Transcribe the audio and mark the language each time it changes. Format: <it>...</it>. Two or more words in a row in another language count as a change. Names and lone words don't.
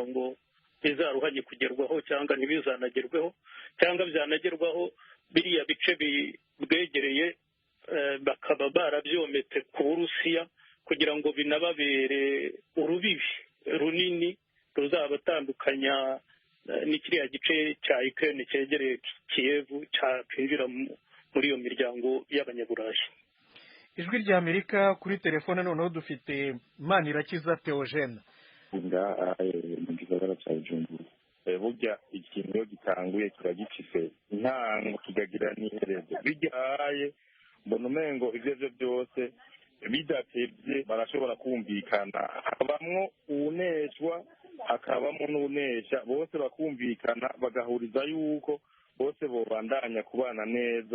<rw>ngo bizaruhanye kugerwaho cyangwa ntibizanagerweho, cyangwa byanagerwaho biriya bice bwegereye bakaba barabyometse ku Burusiya, kugira ngo binababere urubibi runini ruzabatandukanya n'ikiriya gice cya Ukraine cyegereye Kiev cyakwinjira muri iyo miryango y'abanyaburayi. Ijwi ry'Amerika kuri telefone noneho dufite Manirakiza Theogene.</rw> <rn>Mu gisagara cya Bujumbura burya ikintu iyo gitanguye kiragifise intango kigagira n'iherezo. Bigaye mbona umengo ibyo byose bidatebye barashobora kumvikana, habamwo uwuneshwa hakabamo n'unesha, bose bakumvikana bagahuriza yuko bose bobandanya kubana neza.</rn>